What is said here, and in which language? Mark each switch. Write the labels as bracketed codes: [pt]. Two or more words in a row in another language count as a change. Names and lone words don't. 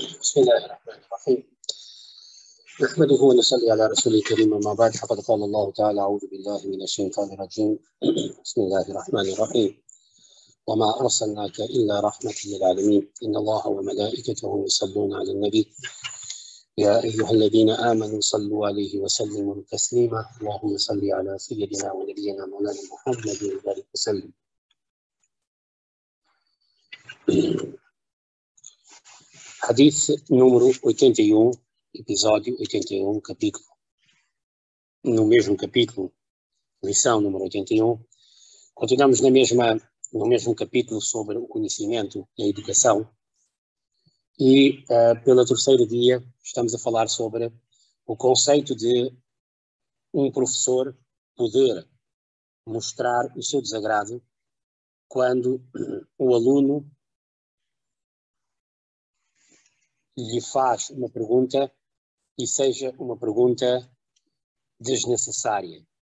[ar] بسم الله الرحمن الرحيم نحمده ونصلي على رسوله الكريم أما بعد فقد قال الله تعالى أعوذ بالله من الشيطان الرجيم بسم الله الرحمن الرحيم وما أرسلناك إلا رحمة للعالمين إن الله وملائكته يصلون على النبي يا أيها الذين آمنوا صلوا عليه وسلموا تسليما اللهم صل على سيدنا ونبينا مولانا محمد وبارك وسلم. [pt] Hadith número 81, episódio 81, capítulo. No mesmo capítulo, lição número 81, continuamos no mesmo capítulo sobre o conhecimento e a educação. E pelo terceiro dia estamos a falar sobre o conceito de um professor poder mostrar o seu desagrado quando o aluno lhe faz uma pergunta e seja uma pergunta desnecessária.